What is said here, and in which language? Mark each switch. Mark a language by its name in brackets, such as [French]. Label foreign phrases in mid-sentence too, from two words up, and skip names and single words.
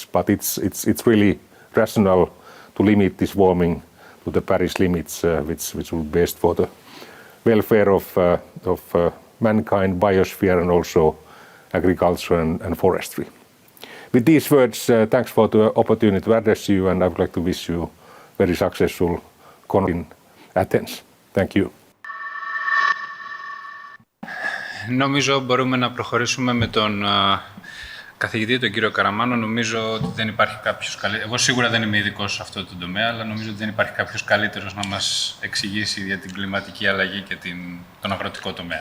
[English] But it's really rational to limit this warming to the Paris limits, which will be best for the welfare of mankind, biosphere, and also agriculture and forestry. With these words, thanks for the opportunity to address you, and I would like to wish you very successful conference in Athens. Thank you. [Greek] Νομίζω μπορούμε να προχωρήσουμε με τον καθηγητή, τον κύριο Καραμάνο. Νομίζω ότι δεν υπάρχει κάποιος καλύτερος. Εγώ σίγουρα δεν είμαι ειδικός σε αυτό το τομέα, αλλά νομίζω ότι δεν υπάρχει κάποιος καλύτερος να μας εξηγήσει για την κλιματική αλλαγή και τον αγροτικό τομέα.